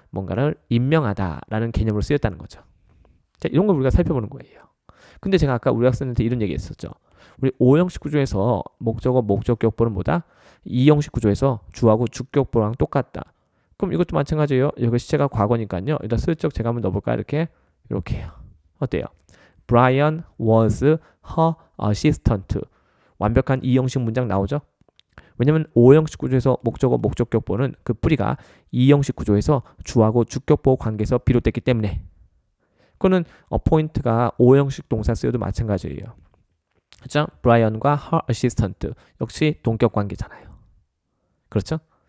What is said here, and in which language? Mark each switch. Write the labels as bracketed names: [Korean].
[Korean] 뭔가를 임명하다라는 개념으로 쓰였다는 거죠. 자, 이런 걸 우리가 살펴보는 거예요. 근데 제가 아까 우리 학생한테 이런 얘기 했었죠. 우리 오형식 구조에서 목적어 목적격보는 뭐다? 이형식 구조에서 주하고 주격보랑 똑같다. 그럼 이것도 마찬가지예요. 여기 시제가 과거니까요. 일단 슬쩍 제가 한번 넣어볼까요? 이렇게요. 어때요? [English] Brian was her assistant. [Korean] 완벽한 이형식 문장 나오죠? 왜냐면 오형식 구조에서 목적어 목적격보는 그 뿌리가 이형식 구조에서 주하고 주격보 관계에서 비롯됐기 때문에. 그거는 appoint가 오형식 동사 쓰여도 마찬가지예요. 그렇죠? 브라이언과 her assistant 역시 동격 관계잖아요. 그렇죠?